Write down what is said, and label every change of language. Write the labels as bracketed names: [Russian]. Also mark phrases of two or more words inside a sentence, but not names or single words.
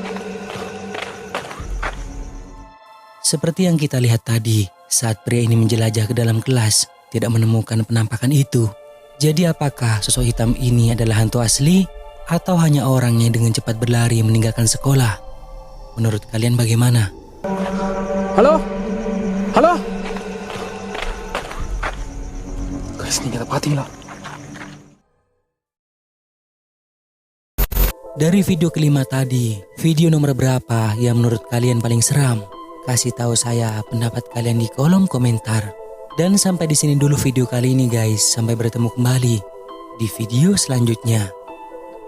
[Indonesian] Seperti yang kita lihat tadi, saat pria ini menjelajah ke dalam kelas, tidak menemukan penampakan itu. Jadi apakah sosok hitam ini adalah hantu asli atau hanya orang yang dengan cepat berlari meninggalkan sekolah? Menurut kalian bagaimana? Halo? Halo? Guys, [Tamil] நீங்கள் அதை பார்த்தீங்களா? [Indonesian] Dari video kelima tadi, video nomor berapa yang menurut kalian paling seram? Kasih tahu saya pendapat kalian di kolom komentar. Dan sampai di sini dulu video kali ini guys. Sampai bertemu kembali di video selanjutnya.